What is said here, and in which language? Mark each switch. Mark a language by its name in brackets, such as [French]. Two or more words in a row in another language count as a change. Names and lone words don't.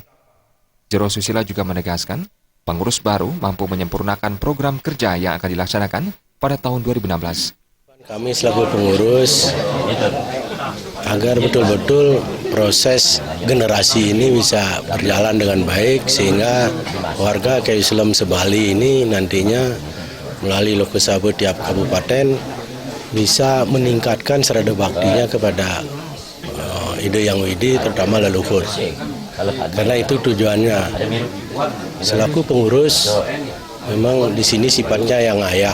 [Indonesian] Jero Susila juga menegaskan pengurus baru mampu menyempurnakan program kerja yang akan dilaksanakan pada tahun 2016. Kami selaku pengurus agar betul-betul proses generasi ini bisa berjalan dengan baik sehingga warga Kayu Selem se-Bali ini nantinya melalui Lokasaba tiap kabupaten bisa meningkatkan serada baktinya kepada ide yang widi terutama leluhur. Karena itu tujuannya. Selaku pengurus memang di sini sifatnya yang ayah.